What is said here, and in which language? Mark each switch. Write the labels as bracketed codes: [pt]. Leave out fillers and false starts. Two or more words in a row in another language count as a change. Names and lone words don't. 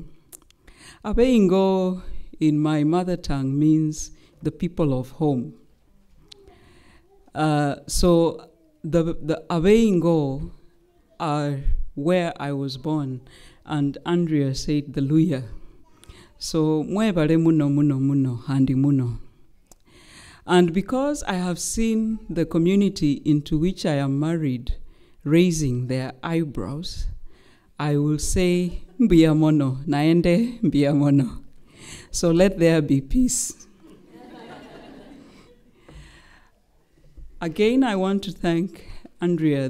[en] Abeingo in my mother tongue means the people of home. So the Abeingo are where I was born, and Andrea said the Luya. [luy] So mwebare muno muno muno handi muno. [en] And because I have seen the community into which I am married raising their eyebrows, I will say [luy] mbiamono, naende mbiamono. [en] So let there be peace. Again, I want to thank Andrea.